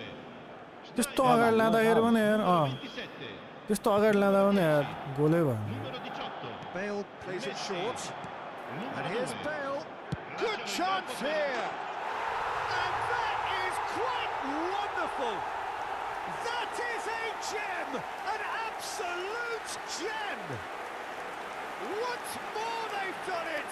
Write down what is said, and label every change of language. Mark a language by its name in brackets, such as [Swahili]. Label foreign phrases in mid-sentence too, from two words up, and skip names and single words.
[Nepali] त्यस्तो अगाडि लाँदाखेरि पनि हेर त्यस्तो अगाडि लाँदा पनि यार गोलै भयो [English] Numero 18. Bale plays it short. And here's Bale. Good chance here. And that is quite wonderful. That is a gem. An absolute gem. Once more they've done it.